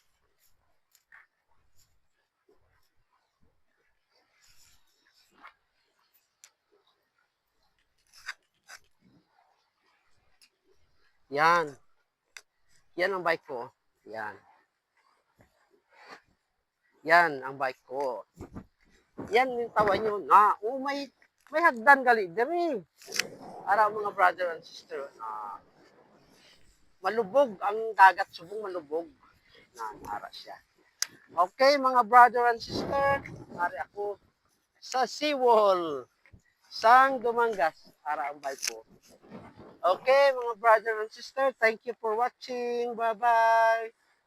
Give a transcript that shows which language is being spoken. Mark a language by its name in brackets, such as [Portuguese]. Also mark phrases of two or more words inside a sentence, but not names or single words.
[Filipino] Yan. Yan ang bike ko. Yan. Yan ang bike ko. Yan yung tawa nyo na, may hagdan gali diri. [Hiligaynon] Para mga [English] brother and sister, [Hiligaynon] malubog ang dagat, subong malubog. Nara siya. Okay, mga [English] brother and sister, [Hiligaynon] nari ako sa seawall, sang Dumangas, para ang bike ko. [English] Okay, mga brother and sister, thank you for watching. Bye-bye.